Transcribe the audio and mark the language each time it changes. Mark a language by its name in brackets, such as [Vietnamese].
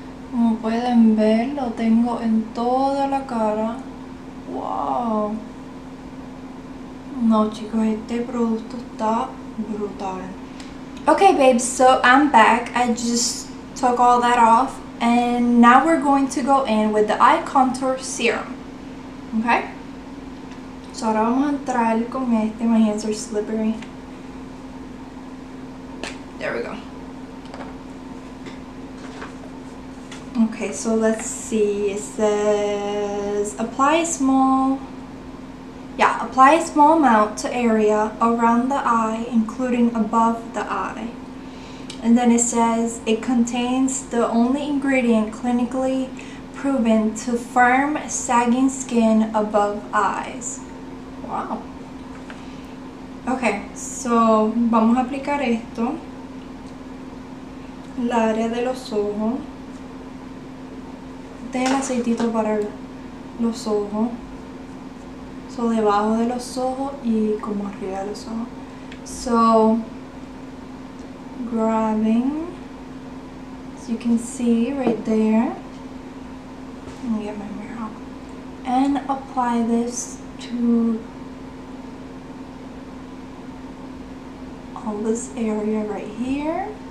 [Spanish] Como pueden ver, lo tengo en toda la cara. Wow. No, chicos, este producto está brutal. [English] Okay, babes, so I'm back. I just took all that off, and now we're going to go in with the eye contour serum. [Spanish] Okay, so ahora vamos a entrar con este. [English] My hands are slippery. There we go. Okay, so let's see. It says apply a small amount to area around the eye, including above the eye. And then it says it contains the only ingredient clinically proven to firm sagging skin above eyes. Wow. [Spanish] Okay, so vamos a aplicar esto en la área de los ojos. Este es el aceitito para los ojos. So debajo de los ojos y como arriba de los ojos. [English] So grabbing, as you can see right there. Let me get my mirror out. And apply this to all this area right here.